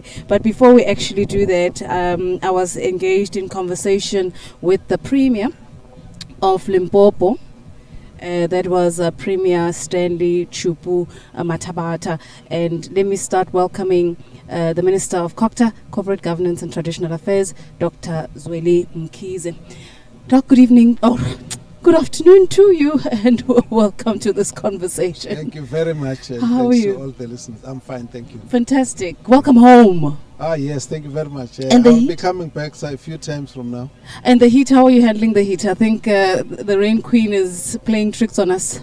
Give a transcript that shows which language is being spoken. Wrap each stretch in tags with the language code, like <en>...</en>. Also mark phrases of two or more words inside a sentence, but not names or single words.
<en>But before we actually do that, I was engaged in conversation with the Premier of Limpopo. That was Premier Stanley Chupu Mathabata. And let me start welcoming the Minister of COGTA, Corporate Governance and Traditional Affairs, Dr. Zweli Mkhize. Doc, good evening. Good afternoon to you, and welcome to this conversation. Thank you very much. How are you? To all the listeners. I'm fine, thank you. Fantastic. Welcome home. Yes, thank you very much. And I'll be coming back a few times from now. And the heat, how are you handling the heat? I think the Rain Queen is playing tricks on us.</en>